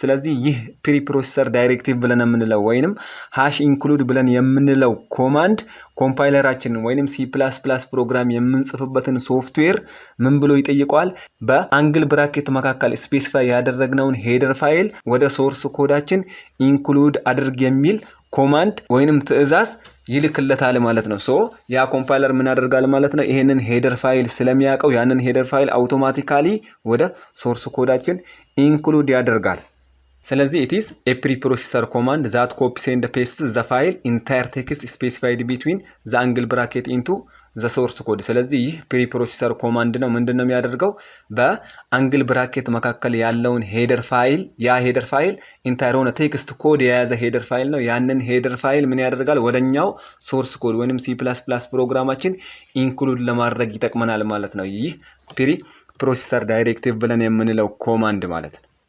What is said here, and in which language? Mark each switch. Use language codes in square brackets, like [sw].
[am] ስለዚህ ይህ preprocessor directive ብለን የምንለው ወይንም #include ብለን የምንለው ኮማንድ ኮምፓይለራችን ወይንም C++ ፕሮግራም የምንጽፍበትን ሶፍትዌር ምን ብሎ ይጠይቀዋል? በአንግል ብራኬት መካከል ስፔሲፋይ ያደረግነውን ሄደር ፋይል ወደ ሶርስ ኮዳችን ኢንክሉድ አድርግ የሚል ኮማንድ ወይንም ትዕዛዝ ይልክለታል ማለት ነው። ሶ ያ ኮምፓይለር ምን ያደርጋል ማለት ነው? ይሄንን ሄደር ፋይል ስለሚያውቀው ያንን ሄደር ፋይል አውቶማቲካሊ ወደ ሶርስ ኮዳችን ኢንክሉድ ያደርጋል። ስለዚህ [en] it is a preprocessor command that copies and pastes the file entire text specified between the angle bracket into the source code. [am] ስለዚህ ይህ preprocessor command ነው። ምንድነው የሚያደርገው? በአንግል ብራኬት መካከል ያለውን ሄደር ፋይል ያ ሄደር ፋይል ኢንታየር ሆነ ቴክስት ኮድ የያዘ ሄደር ፋይል ነው። ያንን ሄደር ፋይል ምን ያደርጋል? ወደኛው ሶርስ ኮድ ወይንም C++ ፕሮግራማችን ኢንክሉድ ለማድረግ ይጠቅመናል ማለት ነው። ይህ preprocessor directive ብለን የምንለው ኮማንድ ማለት ነው።